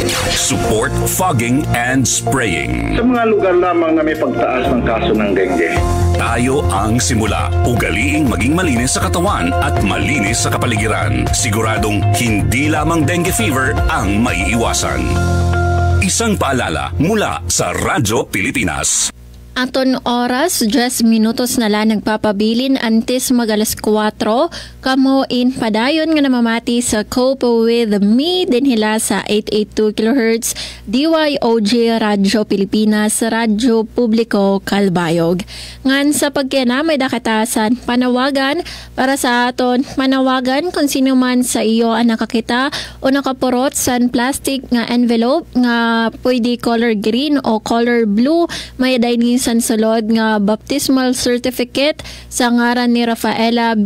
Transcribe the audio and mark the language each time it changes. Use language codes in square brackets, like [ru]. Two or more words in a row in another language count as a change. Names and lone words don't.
[en] Support fogging and spraying. [tl] Sa mga lugar lamang na may pagtaas ng kaso ng dengue. Tayo ang simula. Ugaliing maging malinis sa katawan at malinis sa kapaligiran. Siguradong hindi lamang dengue fever ang maiiwasan. Isang paalala mula sa Radyo Pilipinas. [war] Aton oras, 10 minutos na lang nagpapabilin antes mag-alas 4. Kamo in padayon nga namamati sa Cope with Me dinhila sa 882 kHz DYOG Radyo Pilipinas, Radyo Publiko Kalbayog. Ngan sa pagkena may dakatasan panawagan para sa aton manawagan kung sino man sa iyo ang nakakita o nakapurot sa plastic nga envelope nga pwede [en] color green [war] o [en] color blue [war] may dahil sa sulod nga [en] baptismal certificate [war] sa ngaran ni Rafaela B.